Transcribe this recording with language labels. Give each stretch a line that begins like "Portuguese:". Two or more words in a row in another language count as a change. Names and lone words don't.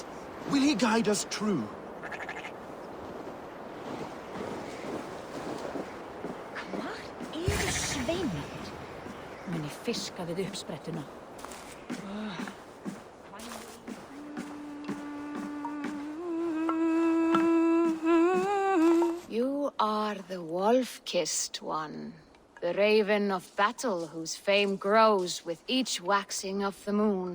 English: Will he guide us true?
Icelandic: Hvar eru sveinarnir? Muni fiska við uppsprettuna.
English: You are the wolf-kissed one. The raven of battle whose fame grows with each waxing of the moon.